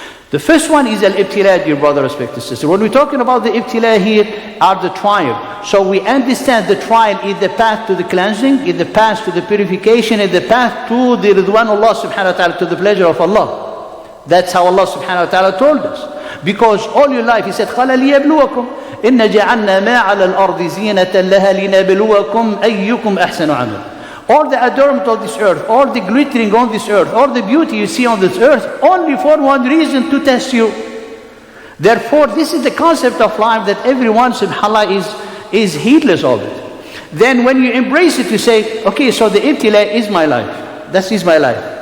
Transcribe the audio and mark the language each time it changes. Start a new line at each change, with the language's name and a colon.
English: The first one is al-ibtila, dear brother, respected sister. When we're talking about the ibtila here are the trial. So we understand the trial is the path to the cleansing, is the path to the purification, is the path to the ridwanullah subhanahu wa ta'ala, to the pleasure of Allah. That's how Allah subhanahu wa ta'ala told us.
Arabic: Because all your life, He said, قَالَ لِيَبْلُوَكُمْ إِنَّ جَعَلْنَا مَا عَلَى الْأَرْضِ زِينَةً لَهَا لِنَبْلُوَكُمْ أَيُّكُمْ أَحْسَنُ عَمَلًا.
English: All the adornment of this earth, all the glittering on this earth, all the beauty you see on this earth, only for one reason, to test you. Therefore, this is the concept of life that everyone, subhanAllah, is heedless of it. Then when you embrace it, you say, okay, so the ibtila is my life. That is my life.